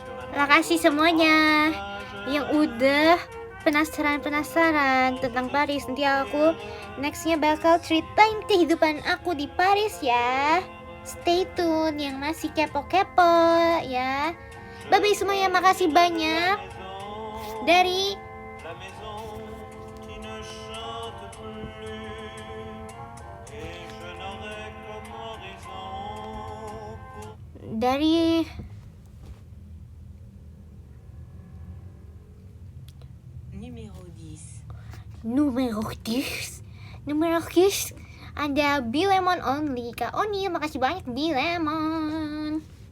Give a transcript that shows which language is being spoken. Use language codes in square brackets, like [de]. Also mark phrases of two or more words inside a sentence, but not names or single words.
[id] Makasih semuanya yang udah penasaran tentang Paris. Nanti aku nextnya bakal ceritain kehidupan aku di Paris ya. [en] Stay tune [id] yang masih kepo-kepo ya. [en] Bye bye [id] semuanya, makasih banyak. Dari [fr] La maison qui ne chante plus, et je n'aurai comme horizon pour [id] dari Numéro 10. Numero 10 ada Bilemon Only. Kak Oni, makasih banyak Bilemon.